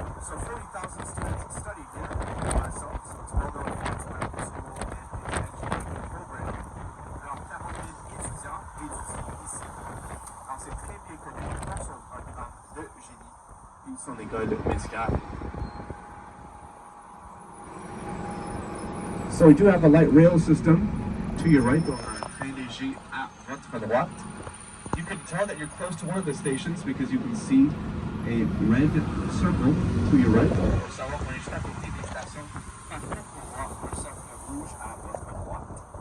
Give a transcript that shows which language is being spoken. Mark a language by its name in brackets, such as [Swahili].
[English] 2,000 students study here so it's well known for its medical school and engineering program. [French] Alors, 40 000 étudiants étudient ici. Alors, c'est très bien connu pour son programme de génie et son école médicale. [English] So we do have a light rail system to your right, [French] on our train léger à votre droite. [English] You can tell that you're close to one of the stations because you can see a red circle to your right. [French] Pour savoir qu'on est juste à côté des stations, par contre, on voit un cercle rouge à votre droite.